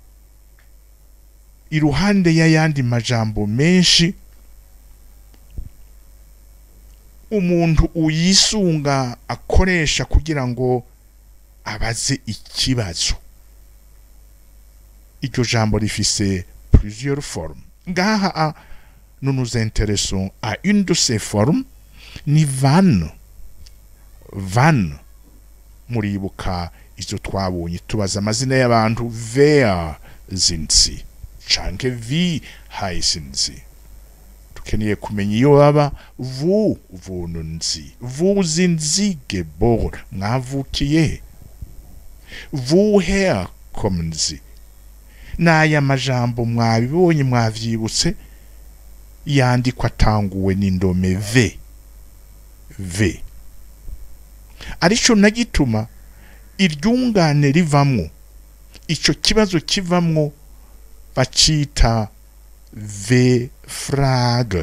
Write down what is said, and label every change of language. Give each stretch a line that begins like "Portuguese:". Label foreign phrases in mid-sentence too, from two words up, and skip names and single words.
Rundi: iruhande y'ayandi majambo menshi umuntu uyisunga akoresha kugira ngo abaze ikibazo iryo jambo rifise
French: plusieurs formes
Rundi: ngaha
French: nous nous intéressons à une de ces formes
Rundi: ni van muribuka izo twabonye tubaza amazina y'abantu
German: wer sind sie
Rundi: canke wie
German: heißen sie
Rundi: tukeneye kumenya iyo baba
German: wo wohnen sie wo sind sie geboren
Rundi: mwavukiye
German: woher kommen sie
Rundi: naya majambo mwabibonye mwavyibutse yandikwa tanguwe n'indome v arico nagituma iryungane rivamwo ico kibazo kivamwo bacita V-Frage.